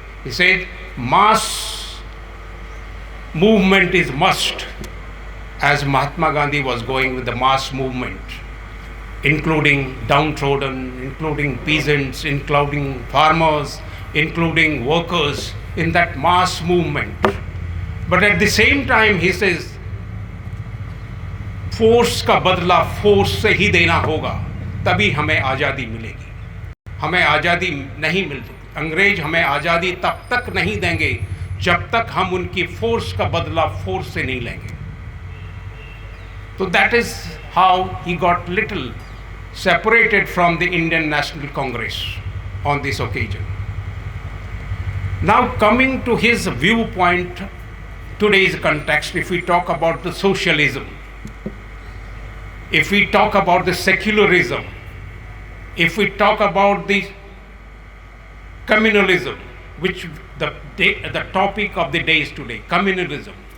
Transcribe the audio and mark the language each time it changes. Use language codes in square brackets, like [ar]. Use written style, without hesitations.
[en] He said mass movement is must, as Mahatma Gandhi was going with the mass movement, including downtrodden, including peasants, including farmers, including workers in that mass movement. But at the same time he says [hi] force का बदला force से ही देना होगा, तभी हमें आज़ादी मिलेगी. हमें आज़ादी नहीं मिलती, अंग्रेज हमें आज़ादी तब तक नहीं देंगे जब तक हम उनकी फोर्स का बदला फोर्स से नहीं लेंगे. [en] तो that is how he got little separated from the Indian National Congress on this occasion. Now coming to his viewpoint, today's context, if we talk about the socialism, if we talk about the secularism, if we talk about the communalism, which the topic of the day is today, communalism.